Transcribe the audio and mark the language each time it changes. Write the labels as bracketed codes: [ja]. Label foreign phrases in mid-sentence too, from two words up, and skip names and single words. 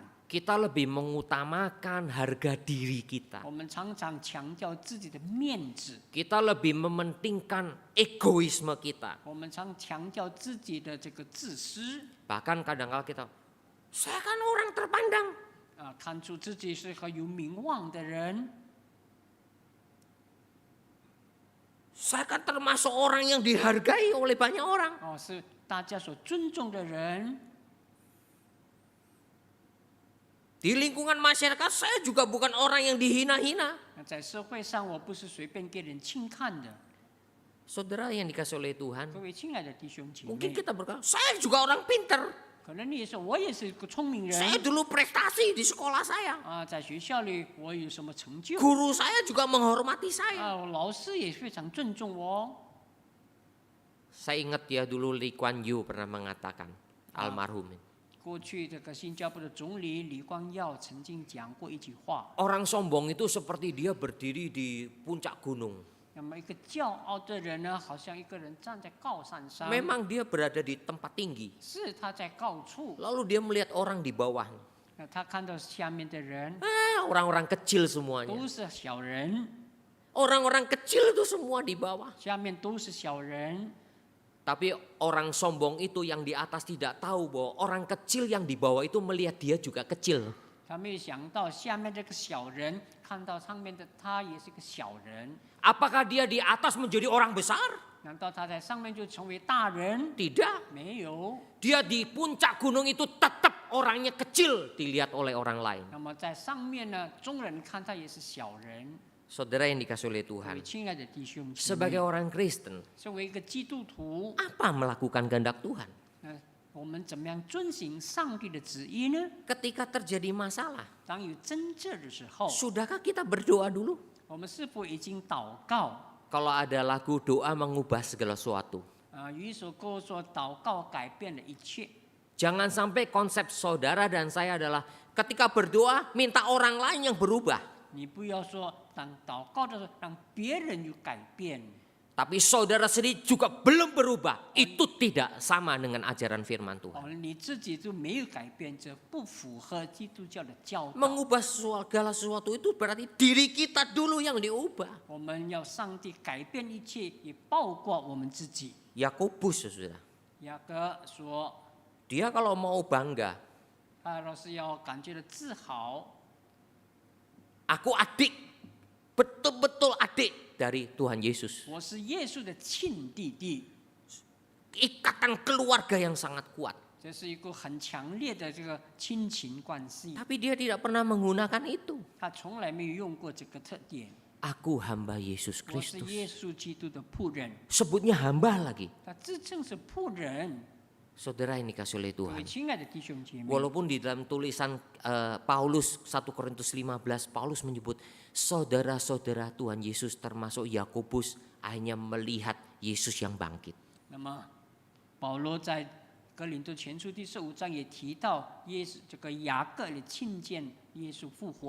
[id] Kita lebih mengutamakan harga diri kita. [zh] 我们常常强调自己的面子， [id] Kita lebih mementingkan egoisme kita. [zh] 我们常强调自己的这个自私， [id] Bahkan kadang-kala kita, saya kan orang terpandang. [zh] 看出自己是很有名望的人， [id] Saya kan termasuk orang yang dihargai oleh banyak orang. [zh] 是大家所尊重的人。 [id] Di lingkungan masyarakat saya juga bukan orang yang dihina-hina. [zh] 在社会上，我不是随便给人轻看的。 [id] Saudara yang dikasih oleh Tuhan, [zh] 各位亲爱的弟兄姐 [id] mungkin [zh] 妹， [id] kita berkata, saya juga orang pinter. [zh] 可能你也说我也是个聪明人 [id] Saya dulu prestasi di sekolah saya. [zh] 在学校里我有什么成就 [id] Guru saya juga menghormati saya. [zh] 老师也非常尊重我。 [id] Saya ingat ya dulu Lee Kuan Yew pernah mengatakan, almarhum. [zh] 过去这个新加坡的总理李光耀曾经讲过一句话， [id] Orang sombong itu seperti dia berdiri di puncak gunung. [zh] 那么一个骄傲的人呢，好像一个人站在高山上， [id] Memang dia berada di tempat tinggi. [zh] 是他在高处， [id] Lalu dia melihat orang di bawah. [zh] 他看到下面的人 [id] Orang-orang kecil semuanya. [zh] 都是小人， [id] Orang-orang kecil itu semua di bawah. [zh] 下面都是小人。 [id] Tapi orang sombong itu yang di atas tidak tahu bahwa orang kecil yang di bawah itu melihat dia juga kecil. [zh] 他没有想到下面这个小人看到上面的他也是个小人， [id] Apakah dia di atas menjadi orang besar? [zh] 难道他在上面就成为大人？ [id] Tidak. [zh] 没有。 [id] Dia di puncak gunung itu tetap orangnya kecil dilihat oleh orang lain. [zh] 那么在上面呢，众人看他也是小人。 [id] Saudara yang dikasih oleh [zh] 各位 [id] Tuhan, [zh] 亲爱的弟兄姐 [id] sebagai [zh] 妹， [id] orang Kristen, [zh] 作为一个基督徒， [id] apa melakukan kehendak Tuhan? [zh] 我们怎么样遵行上帝的旨意呢？ [id] Ketika terjadi masalah, [zh] 当有争执的时候， [id] sudahkah kita berdoa dulu? [zh] 我们是否已经祷告？ [id] Kalau ada lagu doa mengubah segala sesuatu. [zh] 有一首歌说祷告改变了一切。 [id] Jangan sampai konsep saudara dan saya adalah ketika berdoa minta orang lain yang berubah. [zh] 你不要说当祷告的时候让别人有改变， [id] Tapi saudara sendiri juga belum berubah. Itu tidak sama dengan ajaran firman Tuhan. [zh] 你自己就没有改变，这不符合基督教的教导。 [id] Mengubah segala sesuatu itu berarti diri kita dulu yang diubah. [zh] 我们要上帝改变一切，也包括我们自己。 [id] Yakobus, saudara. [zh] 雅各说， [id] Dia kalau mau bangga, [zh] 他若是要感觉到自豪， [id] aku adik, betul-betul adik dari Tuhan Yesus. [zh] 我是耶稣的亲弟弟， [id] Ikatan keluarga yang sangat kuat. [zh] 这是一个很强烈的这个亲情关系。 [id] Tapi dia tidak pernah menggunakan itu. [zh] 他从来没有用过这个特点。 [id] Aku hamba Yesus [zh] 我是耶 [id] Kristus. [zh] 稣基督的仆人， [id] Sebutnya hamba lagi. [zh] 他自称是仆人。 [id] Saudara ini kasih oleh [zh] 各位 [id] Tuhan. [zh] 亲爱的弟兄姐妹， [id] Walaupun di dalam tulisan Paulus 1 Korintus 15, Paulus menyebut saudara-saudara Tuhan Yesus termasuk Yakobus hanya melihat Yesus yang bangkit. [zh] 那么保罗在哥林多前书第15章也提到耶稣这个雅各也亲见耶稣复活。